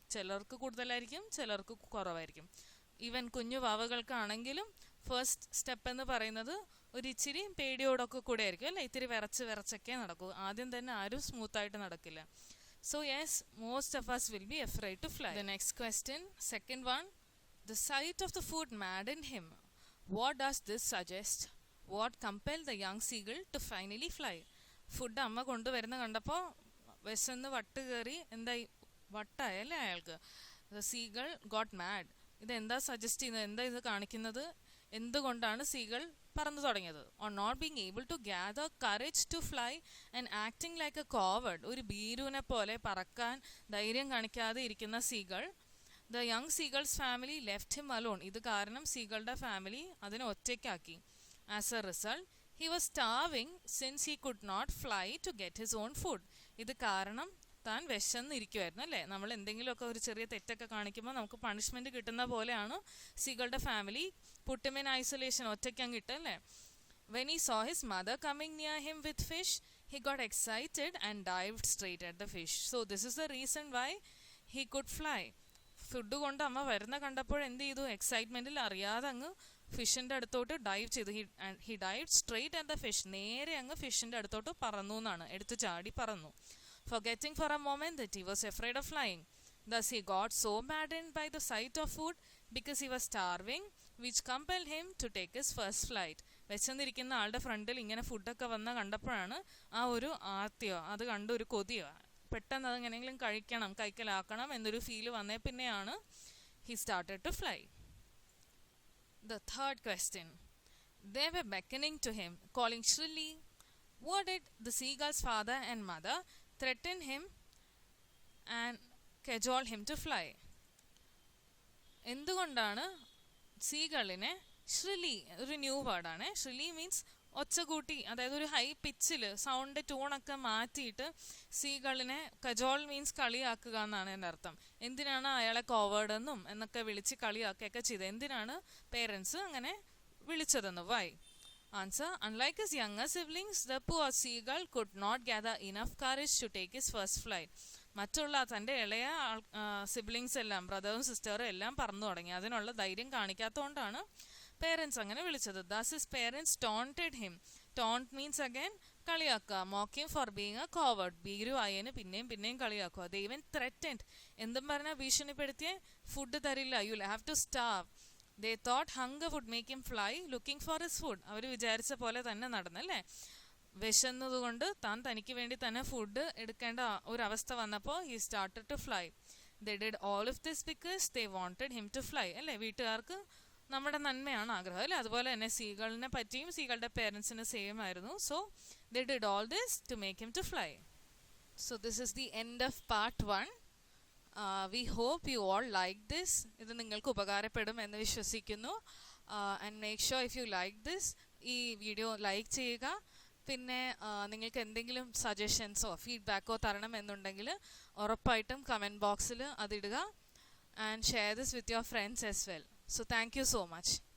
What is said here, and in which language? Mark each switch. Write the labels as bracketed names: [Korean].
[Malayalam] ചിലർക്ക് കൂടുതലായിരിക്കും, ചിലർക്ക് കുറവായിരിക്കും. ഈവൻ കുഞ്ഞു വാവകൾക്കാണെങ്കിലും ഫസ്റ്റ് സ്റ്റെപ്പ് എന്ന് പറയുന്നത് ഒരു ഇച്ചിരി പേടിയോടൊക്കെ കൂടെ ആയിരിക്കും അല്ലേ, ഇത്തിരി വിറച്ചൊക്കെ നടക്കൂ. ആദ്യം തന്നെ ആരും സ്മൂത്തായിട്ട് നടക്കില്ല. [English] So yes, most of us will be afraid to fly. The next question, second one, the sight of the food maddened him. What does this suggest? What compelled the young seagull to finally fly? [Malayalam] Food അമ്മ കൊണ്ടുവരുന്ന കണ്ടപ്പോൾ വിശന്ന് വട്ട് കയറി, എന്തായി, വട്ടായല്ലേ അയാൾക്ക്. [English] The seagull got mad. [Malayalam] ഇതെന്താ suggest ചെയ്യുന്നത്, എന്താ ഇത് കാണിക്കുന്നത്, എന്തുകൊണ്ടാണ് സീഗൾ പറന്നു തുടങ്ങിയത്? [English] On not being able to gather courage to fly and acting like a coward. [Malayalam] ഒരു ഭീരുവിനെ പോലെ പറക്കാൻ ധൈര്യം കാണിക്കാതെ ഇരിക്കുന്ന seagull. [English] The young seagull's family left him alone. [Malayalam] ഇത് കാരണം സീകളുടെ ഫാമിലി അതിനെ ഒറ്റയ്ക്കാക്കി. [English] As a result he was starving since he could not fly to get his own food. [Malayalam] ഇത് കാരണം താൻ വിശന്നിരിക്കുമായിരുന്നു അല്ലേ. നമ്മൾ എന്തെങ്കിലുമൊക്കെ ഒരു ചെറിയ തെറ്റൊക്കെ കാണിക്കുമ്പോൾ നമുക്ക് പണിഷ്മെന്റ് കിട്ടുന്ന പോലെയാണ് സീകളുടെ family [English] put him in isolation, [Malayalam] ഒറ്റയ്ക്കങ്ങ് കിട്ടല്ലേ. [English] When he saw his mother coming near him with fish, he got excited and dived straight at the fish. So this is the reason why he could fly. [Malayalam] Food കൊണ്ട് അമ്മ വരുന്ന കണ്ടപ്പോൾ എന്ത് ചെയ്തു, എക്സൈറ്റ്മെന്റിൽ അറിയാതെ അങ്ങ് ഫിഷിന്റെ അടുത്തോട്ട് dive ചെയ്തു. [English] He dive straight at the fish. [Malayalam] നേരെ അങ്ങ് ഫിഷിന്റെ അടുത്തോട്ട് പറന്നു എന്നാണ്, എടുത്തു ചാടി പറന്നു. [English] Forgetting for a moment that he was afraid of flying. Thus he got so maddened by the sight of food because he was starving, which compelled him to take his first flight. [Malayalam] വിശന്നിരിക്കുന്ന ആളുടെ ഫ്രണ്ടിൽ ഇങ്ങനെ ഫുഡൊക്കെ വന്ന കണ്ടപ്പോഴാണ് ആ ഒരു ആർത്തിയോ അത് കണ്ട ഒരു കൊതിയോ, പെട്ടെന്ന് അതെങ്ങനെയെങ്കിലും കൈക്കലാക്കണം എന്നൊരു ഫീല് വന്നേ പിന്നെയാണ് [English] he started to fly. The third question, they were beckoning to him, calling shrilly. What did the seagull's father and mother threaten him and cajole him to fly? [Malayalam] എന്തുകൊണ്ടാണ് സീകളിനെ ഷ്രിലി, ഒരു ന്യൂ വേർഡാണ്. ഷ്രിലി മീൻസ് ഒച്ചകൂട്ടി, അതായത് ഒരു high പിച്ചിൽ sound ടൂണൊക്കെ മാറ്റിയിട്ട് സീകളിനെ, Kajol means കളിയാക്കുക എന്നാണ് എൻ്റെ അർത്ഥം. എന്തിനാണ് അയാളെ കോവേർഡ് എന്നും എന്നൊക്കെ വിളിച്ച് കളിയാക്കുകയൊക്കെ ചെയ്തത്? എന്തിനാണ് പേരൻസ് അങ്ങനെ വിളിച്ചതെന്ന്? Y? [English] Answer: unlike his younger siblings, the poor seagull could not gather enough courage to take his first flight. [Malayalam] മറ്റുള്ള തൻ്റെ ഇളയ സിബ്ലിങ്സ് എല്ലാം, ബ്രദറും സിസ്റ്ററും എല്ലാം പറന്നു തുടങ്ങി. അതിനുള്ള ധൈര്യം കാണിക്കാത്തതുകൊണ്ടാണ് പേരൻസ് അങ്ങനെ വിളിച്ചത്. [English] Thus his parents taunted him. Taunt means again കളിയാക്കുക. Mock him for being a coward. [Malayalam] ഭീരുവായന് പിന്നെയും പിന്നെയും കളിയാക്കുക. [English] They even threatened. [Malayalam] എന്തും പറഞ്ഞാൽ ഭീഷണിപ്പെടുത്തിയ ഫുഡ് തരില്ല. [English] You'll have to starve. They thought hunger would make him fly looking for his food. [Malayalam] അവർ വിചാരിച്ച പോലെ തന്നെ നടന്നല്ലേ. വിശന്നതുകൊണ്ട് താൻ തനിക്ക് വേണ്ടി തന്നെ ഫുഡ് എടുക്കേണ്ട ഒരവസ്ഥ വന്നപ്പോൾ [English] he started to fly. They did all of this because they wanted him to fly. [Malayalam] അല്ലേ, വീട്ടുകാർക്ക് നമ്മുടെ നന്മയാണ് ആഗ്രഹം അല്ലേ. അതുപോലെ തന്നെ സീകളിനെ പറ്റിയും സീകളുടെ പേരൻസിന് സെയിം ആയിരുന്നു. [English] So they did all this to make him to fly. So this is the end of part 1. We hope you all like this. [Malayalam] ഇത് നിങ്ങൾക്ക് ഉപകാരപ്പെടും എന്ന് വിശ്വസിക്കുന്നു. [English] And make sure if you like this, [Malayalam] ഈ video like ചെയ്യുക. പിന്നെ നിങ്ങൾക്ക് എന്തെങ്കിലും സജഷൻസോ ഫീഡ്ബാക്കോ തരണം എന്നുണ്ടെങ്കിൽ ഉറപ്പായിട്ടും കമൻറ്റ് ബോക്സിൽ അതിടുക. [English] And share this with your friends as well. So thank you so much.